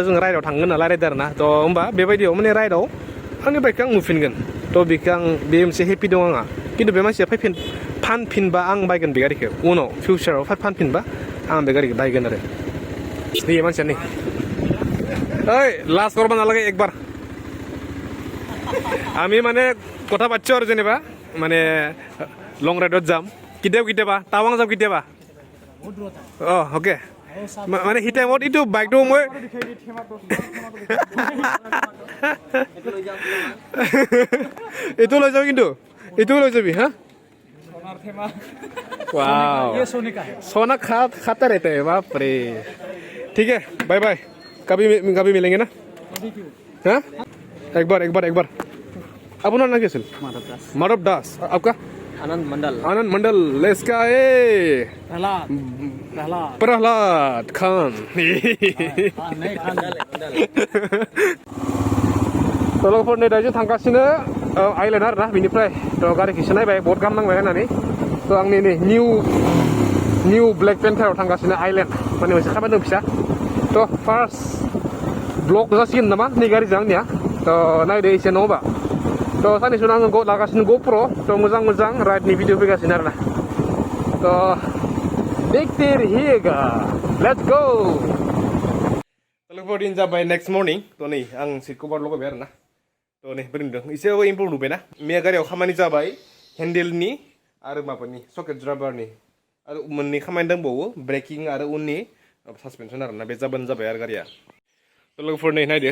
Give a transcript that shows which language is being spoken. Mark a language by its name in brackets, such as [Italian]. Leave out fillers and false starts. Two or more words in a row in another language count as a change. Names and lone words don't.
[Bodo] जों राइडआव थांगोन होनना रायलायदों आरो ना थ' होमबा बेबायदियाव माने राइडआव आंनि बाइकखौ आं नुफिनगोन थ' बेखौ आं बे मोनसे हेपि दं आंहा खिन्थु बे मानसिया फानफिनबा आं बायगोन बे गारिखौ उनाव फिउचाराव फानफिनबा आं बे गारिखौ बायगोन आरो बे मानसिया नै ओइ लास्ट करबा नालागे एकबार [Assamese] আমি মানে কথা পাতিছো আৰু যেনিবা মানে লং ৰাইডত যাম কেতিয়াবা টাৱাং যাম কেতিয়াবা অ'কে মানে সেই টাইমত এইটো বাইকটো মই এইটো লৈ যাবি কিন্তু এইটোও লৈ যাবি হা [Hindi] वाओ सोना खाता रहता है बाप रे ठीक है बाय बाय कभी मिलेंगे ना हाँ एक बार अपना नाम क्या माधव दास आपका आनंद मंडल लेट्स का [Bodo] प्रहलाद खान लोगोफोर नै दायो थांगासिनो आइलेन्ड आरो ना बेनिफ्राय थ' गारिखौसो नायबाय बहुत गाहाम नांबाय होननानै थ' आंनि नै निउ ब्लेक पेन्थाराव थांगासिनो आइलेन्ड माने मोनसे खामानि दं फिसा थ' [English] first blog [Bodo] जासिगोन नामा नै गारिजों आंनिया थ' नायदो एसे नङाबा थ' साननैसो आङो लागासिनो GoPro थ' मोजां राइडनि भिडिअ फैगासिनो आरो ना थ' [Hindi] देखते रहिएगा [English] let's go [Bodo] लोगोफोर दिन जाबाय [English] next morning [Bodo] थ' नै आं सिटखौ बारल'गायबाय आरो ना थ' नै बोरै नुदों एसेबाबो इमप्रुभ नुबायना मैया गारियाव खामानि जाबाय हेन्डेलनि आरो माबानि सकेट ड्राइभारनि आरो मोननै खामानि दंबावो ब्रेकिं आरो उननि सासपेनसन आरो ना बे जाबाय आरो गारिया थ' लोगोफोर नै नायदो